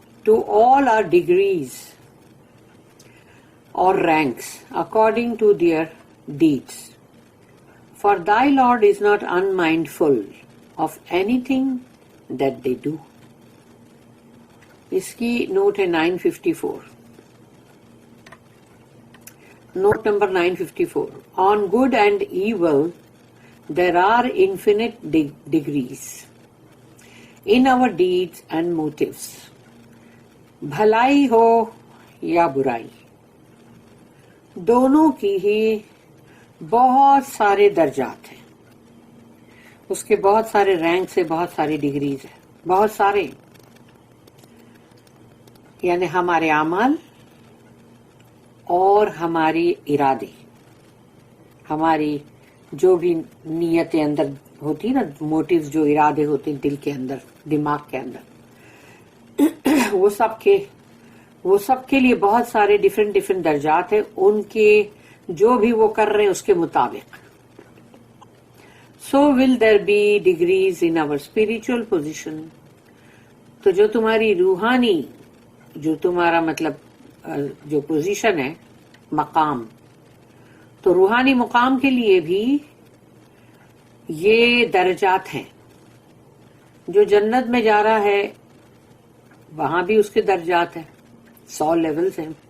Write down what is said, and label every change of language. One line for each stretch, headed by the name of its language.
English: To all are degrees اور ranks according to their deeds. For thy Lord is not unmindful of anything that they do.
Urdu: اس کی note ہے 954. Note number 954.
English: On good and evil there are infinite degrees in our deeds and motives.
Urdu: بھلائی ہو یا برائی، دونوں کی ہی بہت سارے درجات ہیں، اس کے بہت سارے رینکس ہیں، بہت ساری ڈگریز ہیں، بہت سارے. یعنی ہمارے اعمال اور ہماری ارادے، ہماری جو بھی نیتیں اندر ہوتی نا، موٹیوز جو ارادے ہوتے ہیں دل کے اندر، دماغ کے اندر، وہ سب کے لیے بہت سارے ڈیفرنٹ درجات ہیں، ان کے جو بھی وہ کر رہے ہیں اس کے مطابق.
English: So will there be degrees in our spiritual position.
Urdu: تو جو تمہاری روحانی، جو تمہارا مطلب جو پوزیشن ہے، مقام، تو روحانی مقام کے لیے بھی یہ درجات ہیں. جو جنت میں جا رہا ہے وہاں بھی اس کے درجات ہیں، 100 لیولز ہیں.